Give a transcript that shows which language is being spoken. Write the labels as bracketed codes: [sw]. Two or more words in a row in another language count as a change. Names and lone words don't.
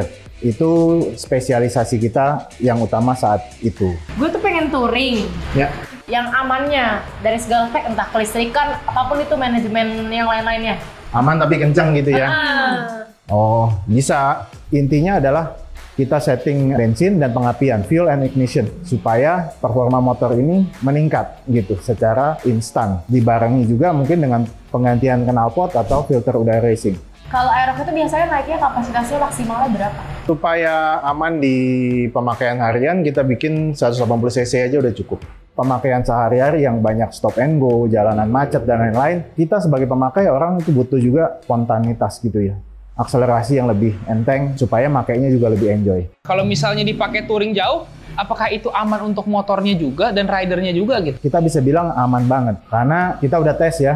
[id] Itu spesialisasi kita yang utama saat itu. Gue tuh pengen touring. Ya. Yang amannya dari segala aspek, entah kelistrikan, apapun itu manajemen yang lain-lainnya. Aman tapi kencang gitu ya. Oh, bisa. Intinya adalah kita setting bensin dan pengapian, [en] fuel and ignition, [id] supaya performa motor ini meningkat gitu secara instan. Dibarengi juga mungkin dengan penggantian knalpot atau filter udara racing. Kalau aerox itu biasanya naiknya kapasitasnya maksimalnya berapa? Supaya aman di pemakaian harian, kita bikin 180 cc aja udah cukup. Pemakaian sehari-hari yang banyak [en] stop and go, [id] jalanan macet, dan lain-lain, kita sebagai pemakai orang itu butuh juga spontanitas gitu ya. Akselerasi yang lebih enteng, supaya makainya juga lebih enjoy. Kalau misalnya dipakai touring jauh, apakah itu aman untuk motornya juga dan ridernya juga gitu? Kita bisa bilang aman banget, karena kita udah tes ya.